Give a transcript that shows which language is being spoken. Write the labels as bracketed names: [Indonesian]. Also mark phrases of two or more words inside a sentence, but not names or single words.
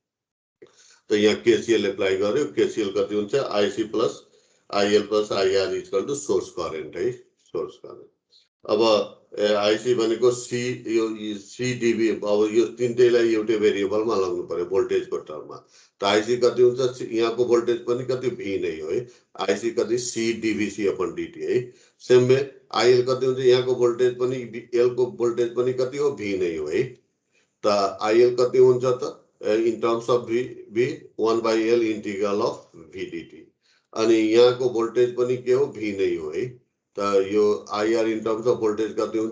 [Nepali] त यहाँ केसीएल एप्लाई गर्यो केसीएल कति हुन्छ [English] IC plus IL plus IR equal to source current [Nepali] है [English] source current [Nepali] अब IC भनेको C यो CdV अब यो तीनटैलाई एउटै भेरिएबलमा लगाउनु पर्यो भोल्टेजको टर्ममा त IC कति हुन्छ यहाँको भोल्टेज पनि कति v नै हो है IC कति [English] CdVC upon dt [Nepali] है [English] same way [Nepali] IL कति हुन्छ यहाँको भोल्टेज पनि L को भोल्टेज पनि कति हो v नै हो है त IL कति हुन्छ त [English] in terms of v 1/L integral of v dt [Nepali] अनि यहाँको भोल्टेज पनि के हो v नै हो है त यो [English] IR in terms of voltage [Nepali] कति हुन्छ